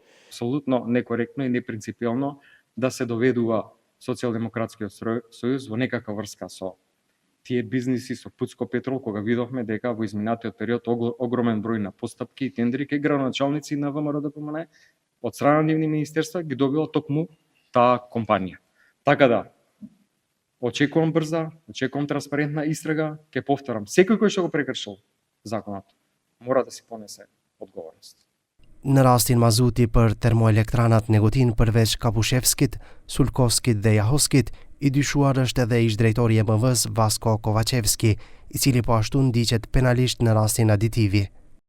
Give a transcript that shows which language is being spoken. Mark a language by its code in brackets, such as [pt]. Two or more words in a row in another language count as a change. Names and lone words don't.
[mk] Апсолутно некоректно и непринципиално да се доведува Социјалдемократскиот сојуз во некаква врска со тие бизниси со Pucko Petrol, кога видовме дека во изминатиот период огромен број на постапки и тендери кај градоначалници на ВМРО-ДПМНЕ од страна на нивни министерства ги добила токму таа компанија. Така да, очекувам брза, очекувам транспарентна истрага, ќе повторам, секој кој што го прекршил законот мора да си понесе одговорност. [sq] Në rastin mazuti për termoelektranat Negotin përveç Kapushevskit, Sulkovskit dhe Jahoskit, i dyshuar është edhe ish drejtori i EMV-s Vasko Kovachevski, i cili po ashtu ndiqet penalisht në rastin aditivi.